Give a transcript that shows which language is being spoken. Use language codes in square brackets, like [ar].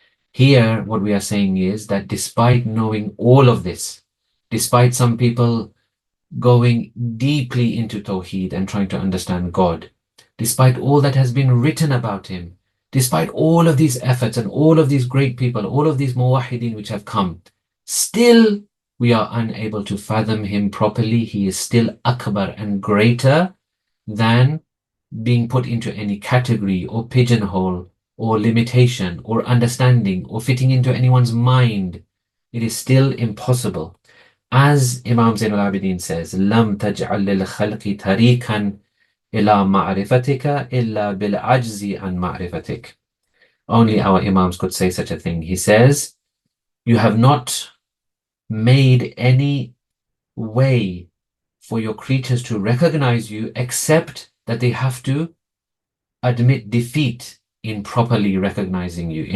[en] Here, what we are saying is that despite knowing all of this, despite some people going deeply into Tawheed and trying to understand God, despite all that has been written about Him, despite all of these efforts and all of these great people, all of these muwahideen which have come, still we are unable to fathom Him properly. He is still Akbar and greater than being put into any category or pigeonhole or limitation or understanding or fitting into anyone's mind. It is still impossible. [ar] As Imam Zain al-Abidin says, لَمْ تَجْعَلْ لِلْخَلْقِ تَرِيكًا إِلَى مَعْرِفَتِكَ إِلَّا بِالْعَجْزِ عَنْ مَعْرِفَتِكَ. [en] Only our Imams could say such a thing. He says, you have not made any way for your creatures to recognize you except that they have to admit defeat in properly recognizing you.